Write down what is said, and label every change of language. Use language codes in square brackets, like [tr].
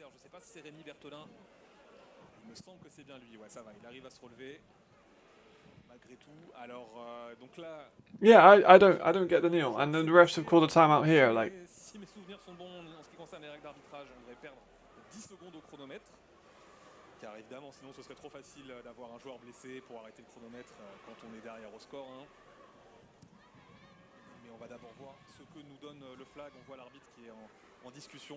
[fr] Alors, je ne sais pas si c'est Rémi Berthelin. Il me semble que c'est bien lui. Ouais, ça va. Il arrive à se relever. Malgré tout. Alors, donc là. [en] Yeah, I don't get the kneel. And then the refs have called a timeout here. Like, [fr] Si mes souvenirs sont bons en ce qui concerne les règles d'arbitrage, on devrait perdre 10 secondes au chronomètre. Car évidemment, sinon ce serait trop facile d'avoir un joueur blessé pour arrêter le chronomètre quand on est derrière au score. Hein. Mais on va d'abord voir ce que nous donne le flag. On voit l'arbitre qui est en discussion.